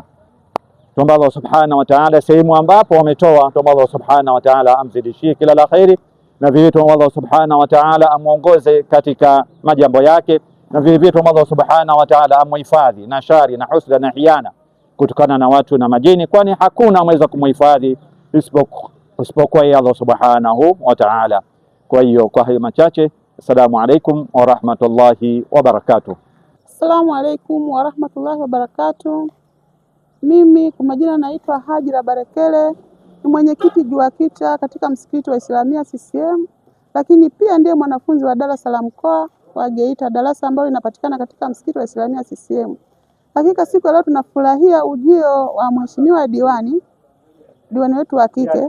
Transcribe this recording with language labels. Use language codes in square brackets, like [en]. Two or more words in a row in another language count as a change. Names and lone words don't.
[sw] Tuomba Allah [ar] سبحانه وتعالى [sw] sehemu ambapo wametoa, tuomba Allah [ar] سبحانه وتعالى [sw] amzidishie kila la khairi, na vile tuomba Allah [ar] سبحانه وتعالى [sw] amuongoze katika majambo yake, na vile tuomba Allah [ar] سبحانه وتعالى [sw] amuhifadhi na shari na husda na hiana kutokana na watu na majini, kwani hakuna mweza kumuhifadhi isipokuwa yeye Allah [ar] سبحانه وتعالى. [sw] Kwa hiyo kwa hayo machache, [ar] السلام عليكم ورحمة الله وبركاته. السلام عليكم ورحمة الله وبركاته. [sw] Mimi kwa majina naitwa Hajira Barekele, ni mwenyekiti JUAKITA katika msikiti wa Islamia CCM, lakini pia ndiye mwanafunzi wa darasa la mkoa wa Geita, darasa ambalo linapatikana katika msikiti wa Islamia CCM. Hakika siku ya leo tunafurahia ujio wa mheshimiwa diwani wetu wa kike.